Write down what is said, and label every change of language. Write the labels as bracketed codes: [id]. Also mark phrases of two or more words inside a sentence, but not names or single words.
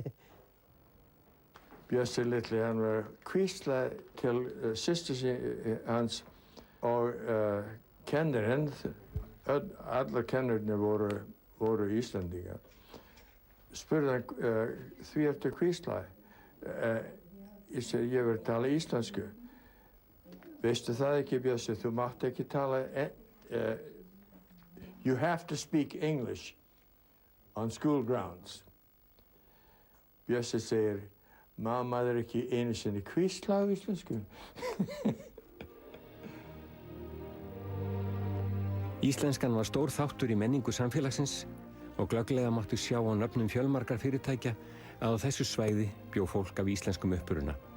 [is] Bjössi litli, hann var hvísla til systur hans og kennarinn, allar kennararnir voru Íslendingar. Spurði hann, því ertu hvísla? Ég segi, ég verð að tala íslensku. Veistu það ekki, Bjössi, þú mátt ekki tala, [en] you have to speak English on school grounds. [is] Bjössi segir, maður ekki einu sinni hvísla á íslensku. Íslenskan var stór þáttur í menningu samfélagsins og glögglega máttu sjá á nöfnum fjölmargar fyrirtækja að á þessu svæði bjó fólk af íslenskum uppruna.